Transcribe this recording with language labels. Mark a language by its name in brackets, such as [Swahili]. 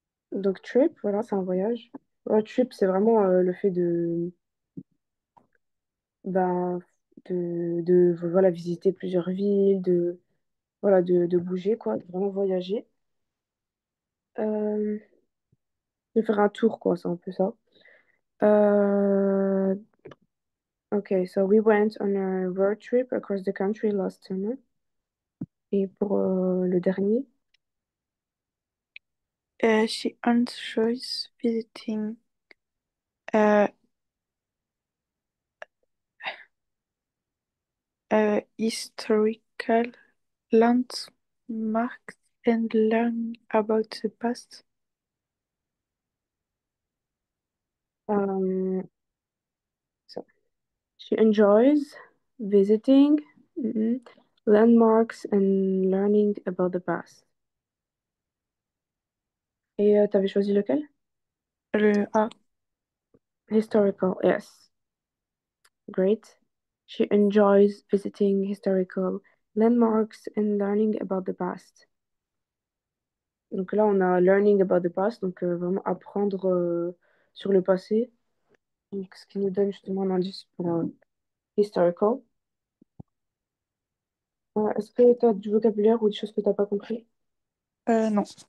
[French] Donc, trip, voilà, c'est un voyage. Road trip, c'est vraiment le fait ben, voilà, visiter plusieurs villes, voilà, de bouger, quoi, de vraiment voyager. Euh, de faire un tour, quoi, c'est un peu ça. [English] Euh, ok, so we went on a road trip across the country last summer. [French] Et pour le dernier, [English] She enjoys visiting uh, historical landmarks and learn about the past. euh, so she enjoys visiting mhm, landmarks and learning about the past. [French] Et t'avais choisi lequel? Le A. [English] Historical, yes, great. She enjoys visiting historical landmarks and learning about the past. [French] Donc là, on a [English] learning about the past, [French] donc vraiment apprendre sur le passé. Donc, ce qui nous donne justement un indice pour historical. Est-ce que tu as du vocabulaire ou des choses que tu n'as pas compris? Non.